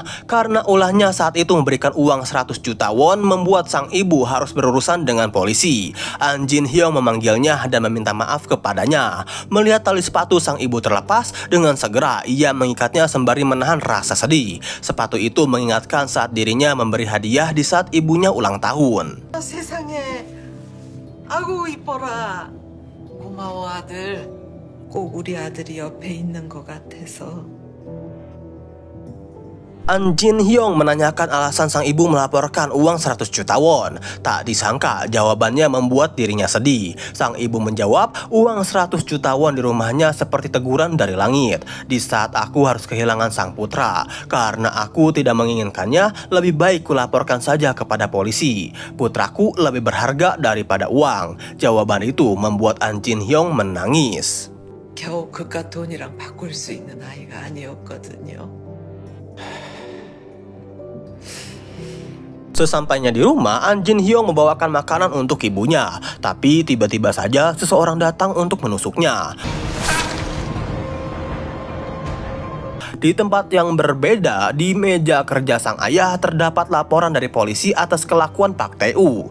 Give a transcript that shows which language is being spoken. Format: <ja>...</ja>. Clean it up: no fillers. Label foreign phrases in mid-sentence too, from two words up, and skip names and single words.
<id>Karena ulahnya saat itu memberikan uang 100 juta won, membuat sang ibu harus berurusan dengan polisi. An Jin Hyung memanggilnya dan meminta maaf kepadanya. Melihat tali sepatu sang ibu terlepas, dengan segera ia mengikatnya sembari menahan rasa sedih. Sepatu itu mengingatkan saat dirinya memberi hadiah di saat ibunya ulang tahun.</id> <ko>세상에, 아구 이뻐라. 고마워 아들. 꼭 우리 아들이 옆에 있는 것 같아서.</ko> <id>An Jin Hyung menanyakan alasan sang ibu melaporkan uang 100 juta won. Tak disangka jawabannya membuat dirinya sedih. Sang ibu menjawab, uang 100 juta won di rumahnya seperti teguran dari langit. Di saat aku harus kehilangan sang putra, karena aku tidak menginginkannya, lebih baik kulaporkan saja kepada polisi. Putraku lebih berharga daripada uang. Jawaban itu membuat An Jin Hyung menangis.</id> <ko>겨우 그깟 돈이랑 바꿀 수 있는 아이가 아니었거든요.</ko> <id>Sesampainya di rumah, An Jin Hyung membawakan makanan untuk ibunya. Tapi tiba-tiba saja seseorang datang untuk menusuknya. Di tempat yang berbeda, di meja kerja sang ayah terdapat laporan dari polisi atas kelakuan Park Tae-woo.</id>